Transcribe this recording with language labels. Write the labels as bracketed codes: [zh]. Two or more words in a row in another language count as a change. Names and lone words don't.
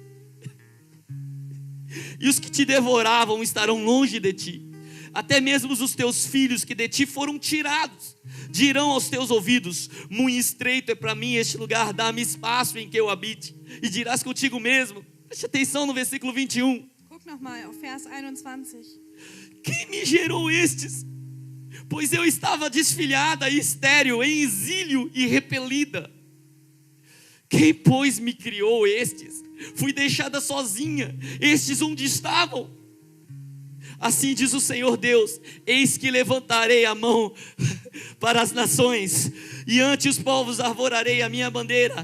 [pt] E os que te devoravam estarão longe de ti. Até mesmo os teus filhos que de ti foram tirados dirão aos teus ouvidos: muito estreito é para mim este lugar, dá-me espaço em que eu habite. E dirás contigo mesmo, preste atenção no versículo 21. [de] Guck nochmal auf Vers 21. [pt] Quem me gerou estes? Pois eu estava desfilhada e estéril, em exílio e repelida. Quem, pois, me criou estes? Fui deixada sozinha, estes onde estavam? Assim diz o Senhor Deus: eis que levantarei a mão para as nações, e ante os povos arvorarei a minha bandeira.